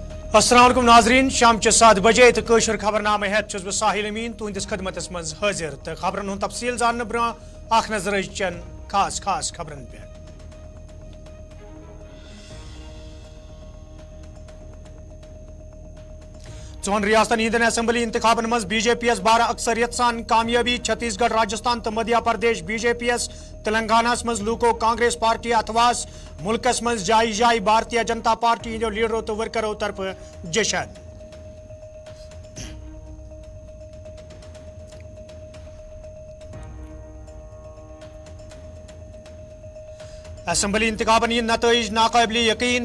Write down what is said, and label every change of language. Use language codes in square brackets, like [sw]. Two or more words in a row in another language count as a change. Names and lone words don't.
[ks] अस्सलाम वालेकुम नाजरीन शाम 7 बजे तो कशर खबरनामे हेत बह साहिल अमीन तुंदिस खदमत मज हाजिर तो खबरन हुंद तफसील जानने ब्रोह नजर चन खास खबरन पे। चौन रियासतन हिंदन असम्बली इंतखाबन मज बीजेपी 12 अक्सरियत सान कामयाबी। छत्तीसगढ़ राजस्थान तो मध्य प्रदेश बीजेपी तेलंगाना मज लूको कांग्रेस पार्टी अथवास मुल्कस मज जाई जाई भारतीय जनता पार्टी हिंदो लीडरों तो वर्करों तरफ जशन। असम्बली इंतखाबन इन नतज नाकाबिल यकीन।